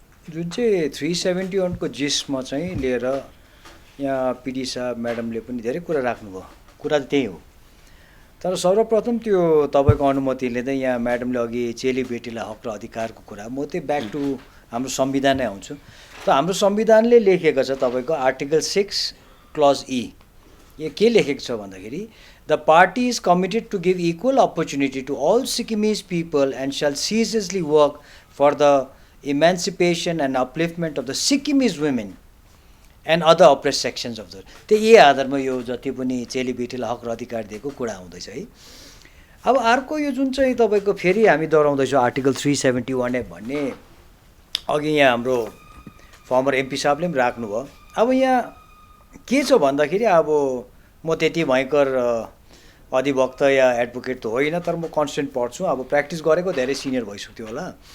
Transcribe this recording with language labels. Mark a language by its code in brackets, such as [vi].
[ne] जुन चाहिँ 371 को जिसमा चाहिँ लिएर यहाँ पिडी साहब म्याडमले पनि धेरै कुरा राख्नुभयो, कुरा त्यही हो। तर सर्वप्रथम त्यो तपाईँको अनुमतिले चाहिँ यहाँ म्याडमले अघि चेलीबेटीलाई हक र अधिकारको कुरा, म चाहिँ ब्याक टु हाम्रो संविधानै आउँछु। त हाम्रो संविधानले लेखेको छ तपाईँको आर्टिकल 6 क्लज ई, यो के लेखेको छ भन्दाखेरि [en] The party is committed to give equal opportunity to all Sikkimese people and shall ceaselessly work for the emancipation and upliftment of the Sikkimese women and other oppressed sections of the. [ne] त्यो यही आधारमा यो जति पनि चेलीबेटीलाई हक र अधिकार दिएको कुरा आउँदैछ है। अब अर्को यो जुन चाहिँ तपाईँको फेरि हामी दोहोऱ्याउँदैछौँ आर्टिकल 371F भन्ने, अघि यहाँ हाम्रो फर्मर एमपी साहबले पनि राख्नुभयो। अब यहाँ के छ भन्दाखेरि अब म त्यति भयङ्कर अधिवक्ता या एडभोकेट त होइन, तर म कन्स्टेन्ट पढ्छु, अब प्र्याक्टिस गरेको धेरै सिनियर भइसक्यो होला।